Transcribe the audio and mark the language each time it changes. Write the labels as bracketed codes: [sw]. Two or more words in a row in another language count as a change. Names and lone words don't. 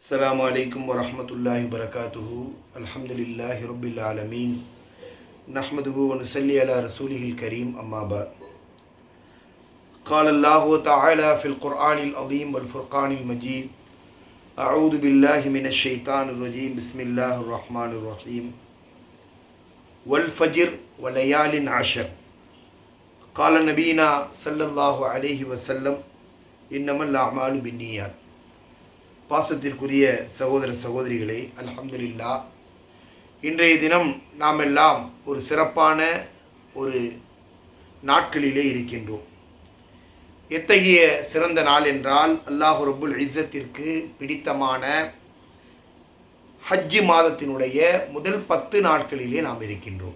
[ar] السلام عليكم ورحمة الله وبركاته. الحمد لله رب العالمين. نحمده و نصلي على رسوله الكريم. أما بعد. قال الله تعالى في القرآن العظيم والفرقان المجيد. أعوذ بالله من الشيطان الرجيم. بسم الله الرحمن الرحيم. والفجر وليال عشر. قال نبينا صلى الله عليه وسلم إنما الأعمال بالنيات. [ta] பாசத்திற்குரிய சகோதர சகோதரிகளே, அல்ஹம்துலில்லாஹ், இன்றைய தினம் நாம் எல்லாம் ஒரு சிறப்பான ஒரு நாட்களிலே இருக்கின்றோம். எத்தகைய சிறந்த நாள் என்றால், அல்லாஹ் [ar] رب العزة [ta] பிடித்தமான ஹஜ்ஜி மாதத்தினுடைய முதல் 10 நாட்களிலே நாம் இருக்கின்றோம்.